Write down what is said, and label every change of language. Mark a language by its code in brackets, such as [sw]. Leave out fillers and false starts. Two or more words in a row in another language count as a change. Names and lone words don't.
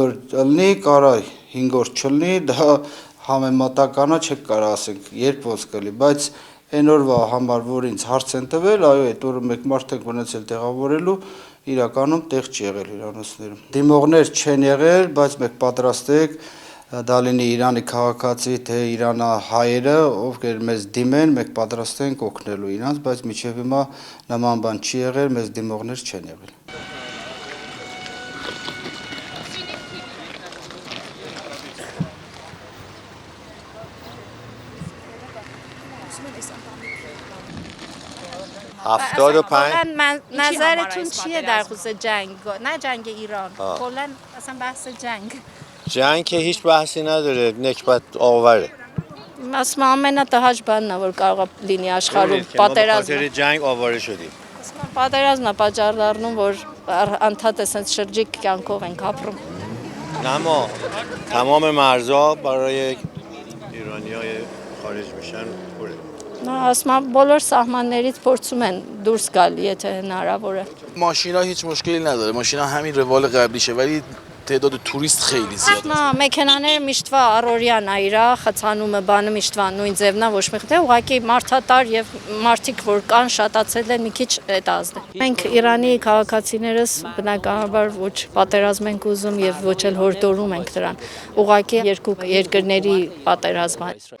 [hy] օր լինի, կարա 5 օր չլինի, դա համեմատականա չեք կարող ասենք երբ ոնց կլի, բայց այն օրվա համար որ ինձ հարց են տվել, այո, այդ օրը մեկ մարդ եք ունեցել տեղավորելու, իրականում տեղ չի եղել հյուրանոցներում։ Դիմողներ չեն եղել, բայց մեկ պատրաստեք դա լինի Իրանի քաղաքացի թե իրանահայերը, ովքեր մեզ դիմեն, մենք պատրաստ ենք օգնելու իրանց, բայց մինչև հիմա նման բան չի եղել, մեզ դիմողներ չեն եղել։ [fa] نظرتون چیه در خصوص جنگ؟ نه جنگ ایران، کلا اصلا بحث جنگ. جنگ که هیچ بحثی نداره، نکبت آوره. [hy] اسم ամենատհաճ բանն է որ կարող է լինի աշխարհում պատերազմը։ [fa] جنگ آواره شدیم. [hy] Պատերազմն է պատճառ դառնում որ անդադ էսենց շրջիկ կյանքով ենք ապրում։ [fa] اما تمام مرزها برای ایرانیای خارج میشن پره. [hy] Ասում եմ բոլոր սահմաններից փորձում են դուրս գալ, եթե հնարավոր է։ [fa] ماشینا هیچ مشکلی نداره، ماشینا همین روال قبلیشه ولی تعداد توریست خیلی زیاده. [hy] Մեքենաները միշտվա առօրյան է իրա, խցանումը բանը միշտվա նույն ձևն է, ոչ մի խնդիր, ուղղակի մարդատար եւ մարդիկ որ կան շատացել են մի քիչ այդ ազդը։ Մենք Իրանի քաղաքացիներս բնականաբար ոչ պատերազմ ենք ուզում եւ ոչ էլ հորդորում ենք դրան։ Ուղղակի երկու երկրների պատերազմ է։